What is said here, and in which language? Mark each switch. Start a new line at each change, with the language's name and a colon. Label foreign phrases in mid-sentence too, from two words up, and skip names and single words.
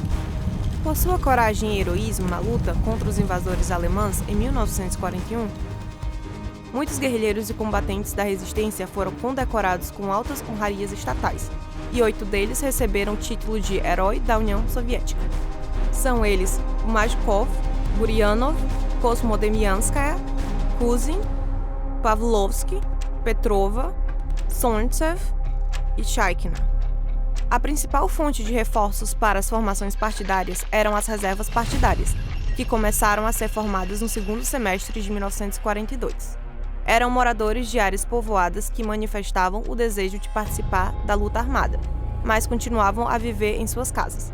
Portuguese: Por sua coragem e heroísmo na luta contra os invasores alemães em 1941, muitos guerrilheiros e combatentes da resistência foram condecorados com altas honrarias estatais, e 8 deles receberam o título de Herói da União Soviética. São eles o Majkov, Buryanov, Kosmodemyanskaya, Kuzin, Pavlovsky, Petrova, Sontsev e Chaikhina. A principal fonte de reforços para as formações partidárias eram as reservas partidárias, que começaram a ser formadas no segundo semestre de 1942. Eram moradores de áreas povoadas que manifestavam o desejo de participar da luta armada, mas continuavam a viver em suas casas.